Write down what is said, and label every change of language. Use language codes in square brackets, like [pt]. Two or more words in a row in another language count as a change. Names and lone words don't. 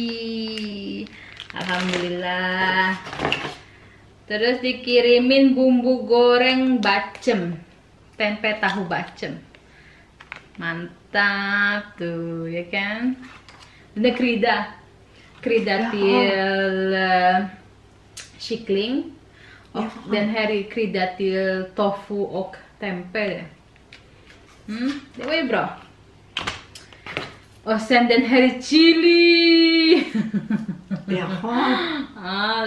[id] Alhamdulillah. Terus dikirimin bumbu goreng bacem, tempe tahu bacem. Mantap tuh ya kan. [sv] Dan krida till kyckling. Den här är kryddat till tofu och tempe. Det var ju bra. Och sen den här är chili. Jaha.